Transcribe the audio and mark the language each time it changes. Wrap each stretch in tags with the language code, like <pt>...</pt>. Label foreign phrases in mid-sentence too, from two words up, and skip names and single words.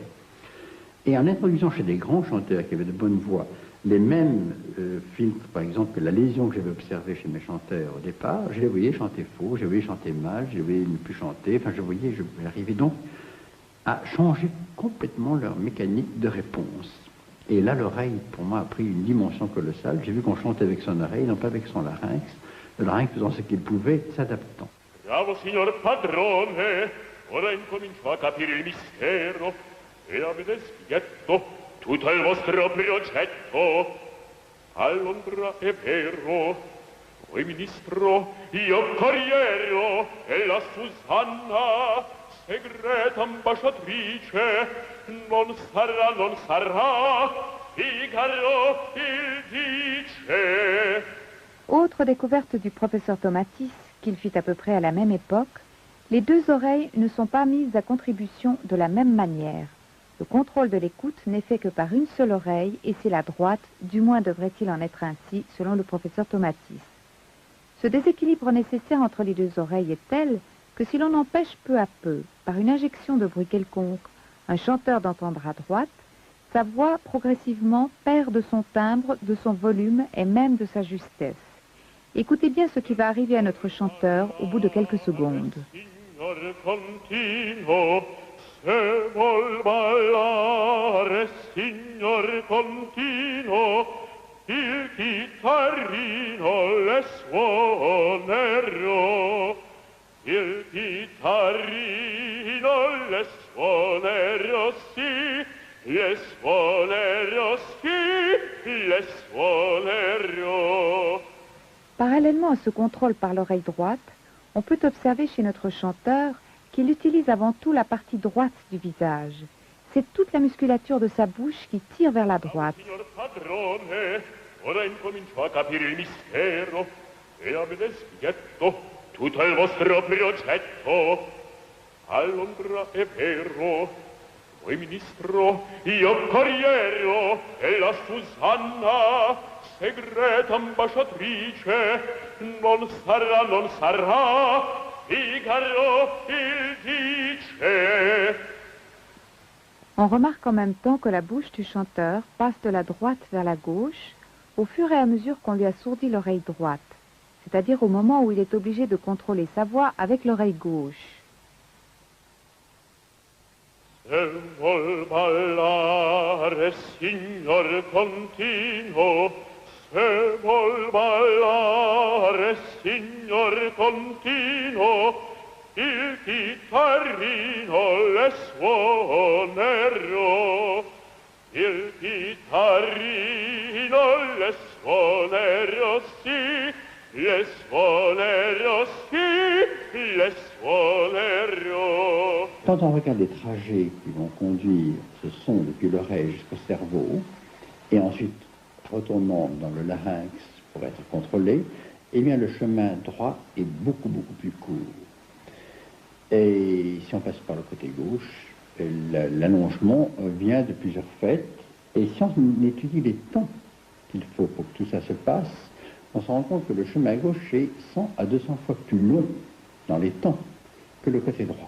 <fr>Et en introduisant chez des grands chanteurs qui avaient de bonnes voix les mêmes filtres, par exemple, que la lésion que j'avais observée chez mes chanteurs au départ, je les voyais chanter faux, je les voyais chanter mal, je les voyais ne plus chanter, enfin j'arrivais donc à changer complètement leur mécanique de réponse. Et là, l'oreille, pour moi, a pris une dimension colossale. J'ai vu qu'on chantait avec son oreille, non pas avec son larynx, le larynx faisant ce qu'il pouvait, s'adaptant.</fr> <it>Bravo, signor padrone, ora incomincio a capire il mistero, e avete spiegato tutto il vostro progetto. A Londra è vero, voi ministro, io corriero, e la Susanna, segreta ambasciatrice, non sarà, Figaro il dice.</it> <fr>Autre découverte du professeur Tomatis, qu'il fit à peu près à la même époque, les deux oreilles ne sont pas mises à contribution de la même manière. Le contrôle de l'écoute n'est fait que par une seule oreille, et c'est la droite, du moins devrait-il en être ainsi, selon le professeur Tomatis. Ce déséquilibre nécessaire entre les deux oreilles est tel que si l'on empêche peu à peu, par une injection de bruit quelconque, un chanteur d'entendre à droite, sa voix progressivement perd de son timbre, de son volume et même de sa justesse. Écoutez bien ce qui va arriver à notre chanteur au bout de quelques secondes.</fr> <it>Se vuol ballare, signor Contino, il chitarrino le suonerò. Il chitarrino le suonerò, sì, le suonerò, sì, le suonerò.</it> <fr>Parallèlement à ce contrôle par l'oreille droite, on peut observer chez notre chanteur qu'il utilise avant tout la partie droite du visage. C'est toute la musculature de sa bouche qui tire vers la droite.</fr> <it>Signor padrone, ora incomincio a capire il mistero, e avete spiegato tutto il vostro progetto. A Londra è vero, voi ministro, io corriero, e la Susanna, segreta ambasciatrice, non sarà, Figaro il dice.</it> <fr>On remarque en même temps que la bouche du chanteur passe de la droite vers la gauche au fur et à mesure qu'on lui assourdit l'oreille droite, c'est-à-dire au moment où il est obligé de contrôler sa voix avec l'oreille gauche.</fr> <it>Se vuol ballare, signor Contino, se vuol ballare, signor Contino, il chitarrino le suonerò. Il chitarrino le suonerò, sì, le suonerò, sì, le suonerò.</it> <fr>Quand on regarde les trajets qui vont conduire ce son depuis l'oreille jusqu'au cerveau, et ensuite retournant dans le larynx pour être contrôlé, eh bien le chemin droit est beaucoup plus court. Et si on passe par le côté gauche, l'allongement vient de plusieurs faits, et si on étudie les temps qu'il faut pour que tout ça se passe, on se rend compte que le chemin gauche est 100 à 200 fois plus long dans les temps que le côté droit.</fr>